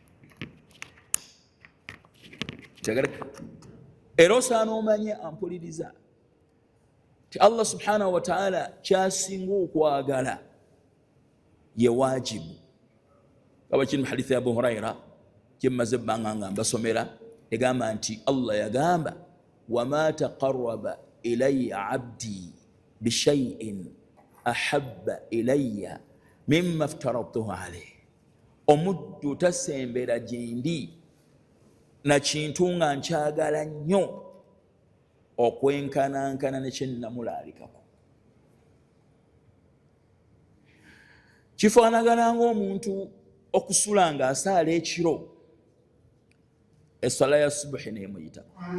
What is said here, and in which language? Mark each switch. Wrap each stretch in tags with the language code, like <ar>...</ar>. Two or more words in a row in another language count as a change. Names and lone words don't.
<lg>Era osaana omanye ampuliriza ti Allah</lg> <ar>سبحانه وتعالى</ar> <lg>kyasinga okwagala ye waajibu. Kaba kiri mu hadithi ya Abu Huraira gye mmaze ebbanga nga mbasomera, egamba nti Allah yagamba</lg> <ar>وما تقرب إلي عبدي بشيء أحب إلي مما افترضته عليه.</ar> <lg>Omuddu tasembera gyendi na kintu nga nkyagala nnyo okwenkanankana ne kye nnamulaalikako. Kifaanagana ng'omuntu okusula ng'asaala ekiro, essala ya subuhi n'emuyitako.</lg>